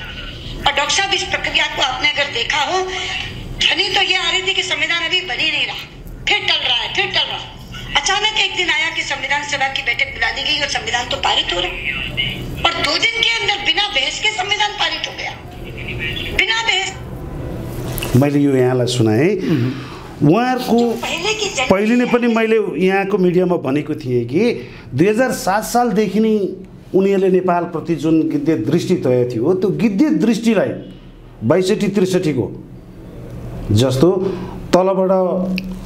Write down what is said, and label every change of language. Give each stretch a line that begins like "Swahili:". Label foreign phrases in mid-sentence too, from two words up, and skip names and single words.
Hindi: और डॉक्टर साहब इस प्रक्रिया को आपने अगर देखा हो, ध्वनि तो ये आ रही थी कि संविधान अभी बन ही नहीं रहा, फिर टल रहा है, फिर टल रहा है। अचानक एक दिन आया कि संविधान सभा की बैठक बुला ली गई और संविधान तो पारित हो रहा और 2 दिन के अंदर बिना बहस के संविधान पारित हो गया, बिना बहस।
Nepali: मैले यो यहाँलाई सुनाएँ। उहाँहरूको पहिले नै पनि मैले यहाँको मिडियामा भनेको थिएँ कि 2007 सालदेखि नै उनीहरूले नेपालप्रति जुन गिद्धे दृष्टि तय थियो, त्यो गिद्धे दृष्टिलाई 62-63 को जस्तो तलबाट